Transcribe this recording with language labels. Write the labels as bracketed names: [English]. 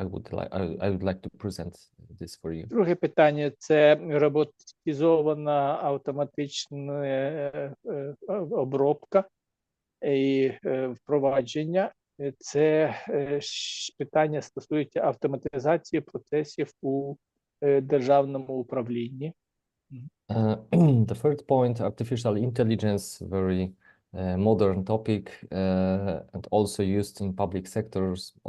[English] I would like to present this for you. [Ukrainian] Друге питання – це роботизована автоматична обробка і впровадження. Це питання стосується автоматизації процесів у державному управлінні. [English] The third point, artificial intelligence, very modern topic, and also used in public sectors.